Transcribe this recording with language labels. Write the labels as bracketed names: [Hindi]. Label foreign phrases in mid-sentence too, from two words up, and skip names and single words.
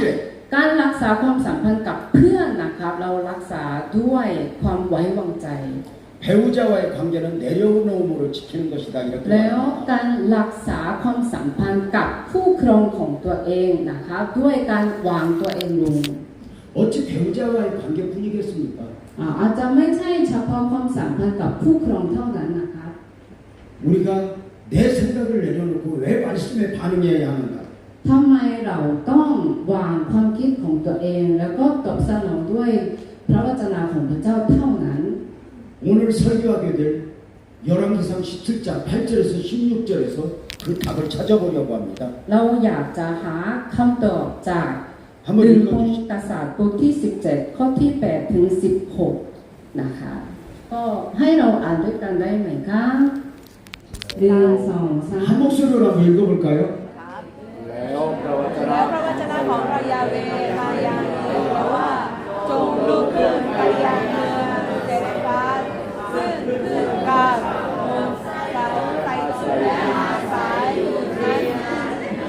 [Thai] การรักษาความสัมพันธ์กับเพื่อนนะครับเรารักษาด้วยความไว้วางใจ [Korean] 배우자와의 관계는 내려놓음으로 지키는 것이다. 이렇게 [Thai] แล้ว [Korean] 말합니다. [Thai] การรักษาความสัมพันธ์กับคู่ครองของตัวเองนะครับด้วยการวางตัวเองลง [Korean] 어찌 배우자와의 관계뿐이겠습니까? [Thai] อาจจะไม่ใช่เฉพาะความสัมพันธ์กับคู่ครองเท่านั้นนะครับ [Korean] 우리가 내 생각을 내려놓고 왜 말씀에 반응해야 하는가? [Thai] ทำไมเราต้องวางความคิดของตัวเองแล้วก็ตอบสนองด้วยพระวจนะของพระเจ้าเท่านั้น [Korean] 오늘 설교하게 될 열왕기상 17장 8절에서 16절에서 그 답을 찾아보려고 합니다. [Thai] เราอยากจะหาคำตอบจาก [Korean] 한번 [Thai] หนึ่งพง [Korean] 읽어주시죠. [Thai] กษัตริย์บทที่ 17 ข้อที่ 8 ถึง 16 นะคะก็ให้เราอ่านด้วยกันได้ไหมคะ1 2 [Korean] 한 3 목소리로 한번 읽어볼까요? [Thai] แล้วพระวจนะของพระยาเวมายังเยโฮวาจงลุกขึ้นไปยังเมืองเซเรฟาสซึ่งขึ้นกลางเมืองเสาไตสุและอาศัยอยู่นั้นที่